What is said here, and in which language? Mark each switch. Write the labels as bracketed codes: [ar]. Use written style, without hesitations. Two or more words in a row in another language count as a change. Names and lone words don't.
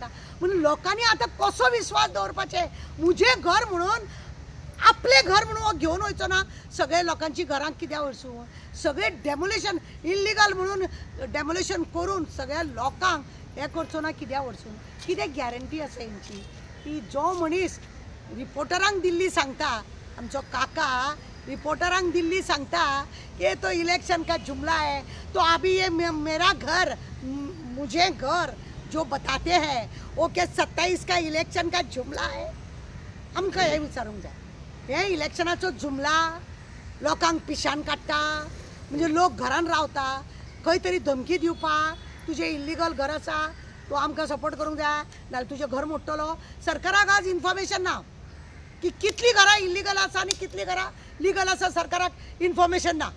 [kok] म्हणून लोकांनी आतां कसो विश्वास दवरपाचे. म्हजें घर म्हणून आपले घर म्हणून हो घेवन वयचो ना, सगळे लोकांची घरांक कित्याक वरसूं, सगळे [en] demolition illegal [kok] म्हणून डेमोलेशन करून सगळ्या लोकांक हे करचो ना कित्याक वरसूं. कितें गॅरंटी आसा हेंची की जो मनीस रिपोर्टरांक दिल्ली सांगता, आमचो काका रिपोर्टरांक दिल्ली सांगता कि [hi] तो इलेक्शन का जुमला है, तो अभी ये मेरा घर मुझे घर जो बताते हैं वो क्या 27 का इलेक्शन का जुमला है. [kok] आमकां हे विचारूंक जाय, हे इलेक्शनाचो जुमला लोकांक पिशान काडटा म्हणजे लोक घरान रावता, खंय तरी धमकी दिवपाक तुजें इल्लिगल घर आसा तो आमकां सपोर्ट करूंक जाय नाल्यार तुजें घर मोडटलो. सरकाराक आज इन्फॉर्मेशन ना की कितली घरां इल्लिगल आसा आनी कितली घरां लिगल आसा, सरकाराक इन्फॉर्मेशन ना.